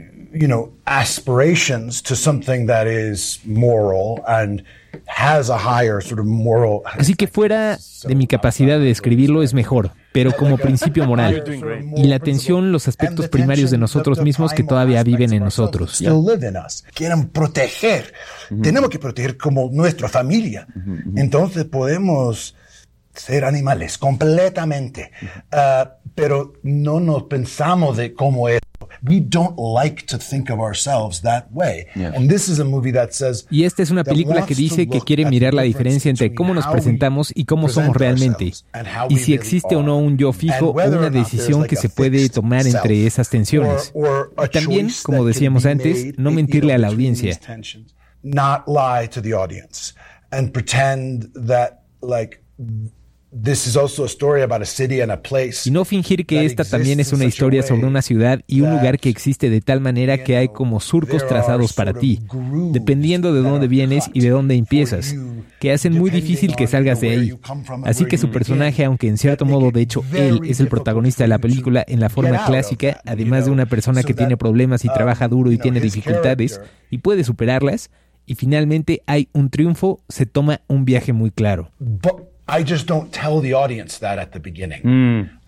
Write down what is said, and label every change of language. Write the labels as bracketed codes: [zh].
[en] you know, aspirations to something that is moral and has a higher sort of moral... [es] Así que fuera de mi capacidad de describirlo es mejor, pero como principio moral. Y la tensión, los aspectos primarios de nosotros mismos que todavía viven en nosotros. Quieren proteger. Tenemos que proteger como nuestra familia. Entonces podemos ser animales completamente. Pero no nos pensamos de cómo es. [en] We don't like to think of ourselves that way. And this is a movie that says... [es] Y esta es una película que dice que quiere mirar la diferencia entre cómo nos presentamos y cómo somos realmente. Y si existe o no un yo fijo o una decisión que se puede tomar entre esas tensiones. Y también, como decíamos antes, no mentirle a la audiencia. [en] Not lie to the audience and pretend that, like, this is also a story about a city and a place. [es] Y no fingir que esta también es una historia sobre una ciudad y un lugar que existe de tal manera que hay como surcos trazados para ti, dependiendo de dónde vienes y de dónde empiezas, que hacen muy difícil que salgas de ahí. Así que su personaje, aunque en cierto modo, de hecho, él es el protagonista de la película en la forma clásica, además de una persona que tiene problemas y trabaja duro y tiene dificultades y puede superarlas, y finalmente hay un triunfo, se toma un viaje muy claro. [en] I just don't tell the audience that at the beginning.